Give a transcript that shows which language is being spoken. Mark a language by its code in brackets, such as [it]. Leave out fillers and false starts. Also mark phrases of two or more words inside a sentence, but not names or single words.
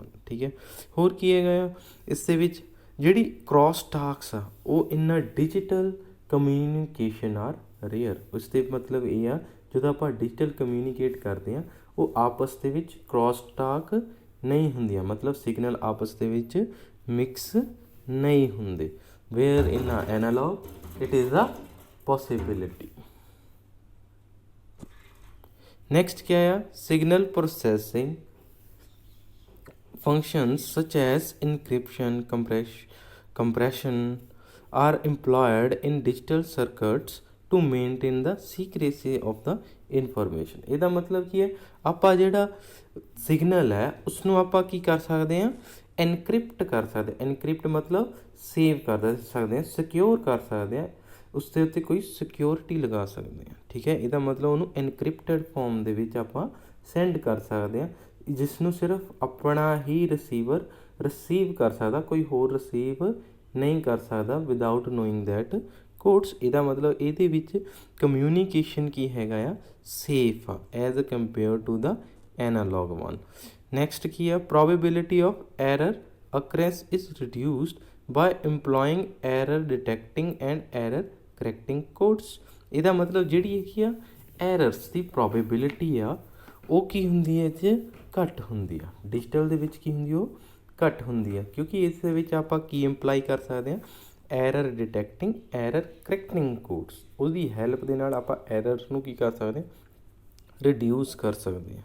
[pa] ਠੀਕ ਹੈ, ਹੋਰ ਕੀ ਹੈਗਾ ਆ ਇਸ ਦੇ ਵਿੱਚ ਜਿਹੜੀ [en] cross talks [pa] ਆ ਉਹ [en] in a digital communication are rare. [pa] ਉਸ ਦੇ ਮਤਲਬ ਇਹ ਆ ਜਦੋਂ ਆਪਾਂ [en] digital communicate [pa] ਕਰਦੇ ਹਾਂ ਉਹ ਆਪਸ ਦੇ ਵਿੱਚ [en] cross talk [pa] ਨਹੀਂ ਹੁੰਦੀਆਂ, ਮਤਲਬ ਸਿਗਨਲ ਆਪਸ ਦੇ ਵਿੱਚ ਮਿਕਸ ਨਹੀਂ ਹੁੰਦੇ। [en] where in a analog it is a possibility. [hi] नेक्स्ट क्या है [en] signal processing functions such as encryption, compression are employed in digital circuits to maintain the secrecy of the information। [pa] ਇਹਦਾ ਮਤਲਬ ਕੀ ਹੈ ਆਪਾਂ ਜਿਹੜਾ ਸਿਗਨਲ ਹੈ ਉਸਨੂੰ ਆਪਾਂ ਕੀ ਕਰ ਸਕਦੇ ਹਾਂ ਐਨਕ੍ਰਿਪਟ ਕਰ ਸਕਦੇ। ਐਨਕ੍ਰਿਪਟ ਮਤਲਬ ਸੇਵ ਕਰ ਸਕਦੇ ਹਾਂ, ਸਿਕਿਉਰ ਕਰ ਸਕਦੇ ਹਾਂ, ਉਸ ਦੇ ਉੱਤੇ ਕੋਈ ਸਿਕਿਉਰਿਟੀ ਲਗਾ ਸਕਦੇ ਹਾਂ। ਠੀਕ ਹੈ, ਇਹਦਾ ਮਤਲਬ ਉਹਨੂੰ [en] encrypted form [pa] ਦੇ ਵਿੱਚ ਆਪਾਂ ਸੈਂਡ ਕਰ ਸਕਦੇ ਹਾਂ, ਜਿਸ ਨੂੰ ਸਿਰਫ ਆਪਣਾ ਹੀ ਰਿਸੀਵਰ ਰਿਸੀਵ ਕਰ ਸਕਦਾ, ਕੋਈ ਹੋਰ ਰਿਸੀਵ ਨਹੀਂ ਕਰ ਸਕਦਾ [en] without knowing that codes. [pa] ਇਹਦਾ ਮਤਲਬ ਇਹਦੇ ਵਿੱਚ ਕਮਿਊਨੀਕੇਸ਼ਨ ਕੀ ਹੈਗਾ ਆ ਸੇਫ ਆ [en] as compare to the analog one. [pa] ਨੈਕਸਟ ਕੀ ਆ [en] probability of error occurrence is reduced by employing error detecting and error correcting codes। [pa] ਇਹਦਾ ਮਤਲਬ ਜਿਹੜੀ ਹੈਗੀ ਆ ਐਰਰਸ ਦੀ ਪ੍ਰੋਬੇਬਿਲਿਟੀ ਆ ਉਹ ਕੀ ਹੁੰਦੀ ਹੈ ਇਹ 'ਚ ਘੱਟ ਹੁੰਦੀ ਆ, ਡਿਜੀਟਲ ਦੇ ਵਿੱਚ ਕੀ ਹੁੰਦੀ ਉਹ ਘੱਟ ਹੁੰਦੀ ਆ, ਕਿਉਂਕਿ ਇਸ ਦੇ ਵਿੱਚ ਆਪਾਂ ਕੀ ਇੰਪਲਾਈ ਕਰ ਸਕਦੇ ਹਾਂ [en] error detecting error correcting codes. [pa] ਉਹਦੀ ਹੈਲਪ ਦੇ ਨਾਲ ਆਪਾਂ ਐਰਰਸ ਨੂੰ ਕੀ ਕਰ ਸਕਦੇ ਹਾਂ ਰਿਡਿਊਸ ਕਰ ਸਕਦੇ ਹਾਂ।